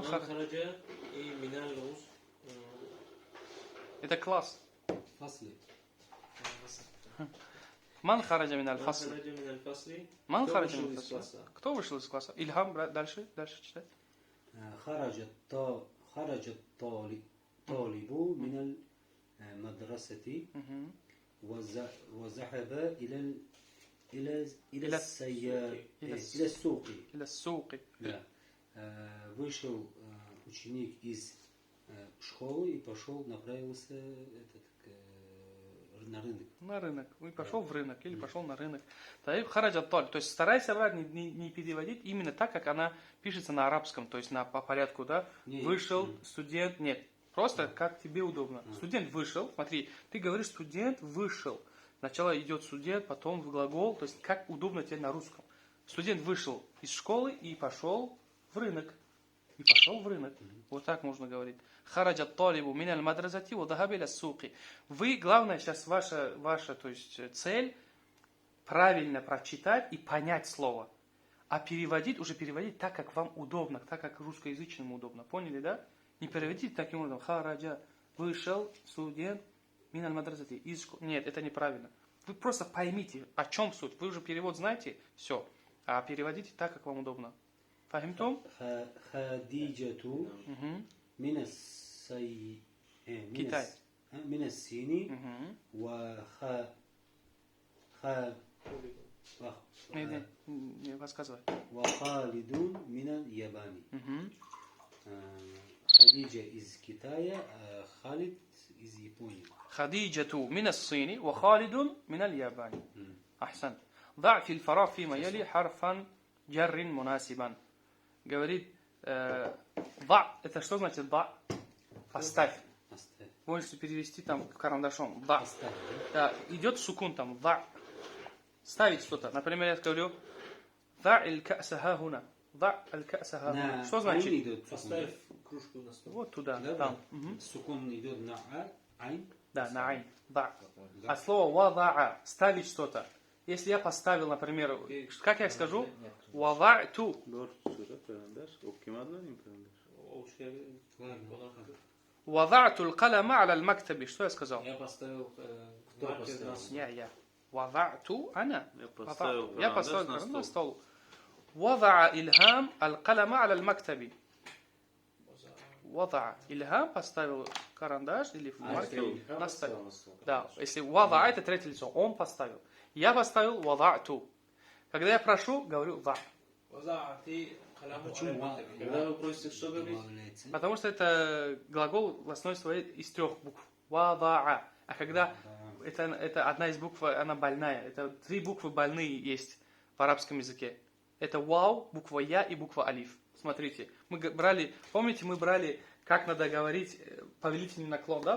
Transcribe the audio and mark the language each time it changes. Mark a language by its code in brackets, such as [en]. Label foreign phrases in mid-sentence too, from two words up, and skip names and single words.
[ru] хараджа и минал рус. Это класс. [ar] فصلي. من خرج من الفصل. من خرج من الفصل. [ru] Кто вышел из класса? Ильхам, дальше читай. [ar] خرج الطالب من المدرسة وذهب إلى السوق. إلى السوق. [ru] Да. Вышел ученик из школы и направился на рынок. На рынок. И пошел в рынок или пошел на рынок. Хараджа толь. То есть старайся не переводить именно так, как она пишется на арабском, то есть по порядку, да? Вышел студент. Нет. Просто как тебе удобно. Студент вышел. Смотри, ты говоришь студент вышел. Сначала идет студент, потом в глагол. То есть как удобно тебе на русском. Студент вышел из школы и пошел в рынок. Вот так можно говорить. [ar] خرج الطالب من المدرسة و ذهب إلى السوق. [ru] Вы, главное, сейчас ваша то есть, цель правильно прочитать и понять слово. А переводить так, как вам удобно, так, как русскоязычному удобно. Поняли, да? Не переводите таким образом. Хараджа вышел студент [ar] من المدرسة [ru] из школы. Нет, это неправильно. Вы просто поймите, о чем суть. Вы уже перевод знаете, все. А переводите так, как вам удобно. [ar] Фахимтум? Хадиджату من الصين [ru] Не рассказывай. [ar] وخالد من اليابان. [ru] Хадиджа из Китая, Халид из Японии. [ar] خديجة من الصين وخالد من اليابان. أحسن. ضع في الفراغ فيما يلي حرفا جر مناسبا. [ru] Говорит, ضع, это что значит ضع? Поставь. Можете перевести там карандашом. ضع. Да, идет сукун там. ضع. Ставить что-то. Например, я говорю, [ar] ضع الكأس ها هنا. ضع الكأس ها هنا. [ru] Что значит? Поставь кружку на стол. Вот туда, Да, там. Сукун идет на айн. Да, на айн. ضع. А слово وضع, ставить что-то. Если я поставил, например, как я скажу? [ar] وضعت. وضعت القلم على المكتب. [ru] Что я сказал? Я поставил. Кто поставил? Я. [ar] وضعت أنا. [ru] Я поставил карандаш на стол. [ar] وضع إلهام القلم على المكتب. [ru] وضع إلهام поставил карандаш или маркер на стол. Да, если وضع это третье лицо, он поставил. Я поставил وضعت. Когда я прошу, говорю ضع. [ar] وضعت قلمه على [ru] Почему [ar] المكتب. [ru] Когда вы просите, что говорить? добавляется? Потому что это глагол в основе своей из 3 букв. [ar] Вада'а. [ru] А когда это одна из букв, она больная. Это 3 буквы больные есть в арабском языке. Это вау, буква я и буква алиф. Смотрите, мы брали, помните, мы брали, как надо говорить повелительный наклон, да?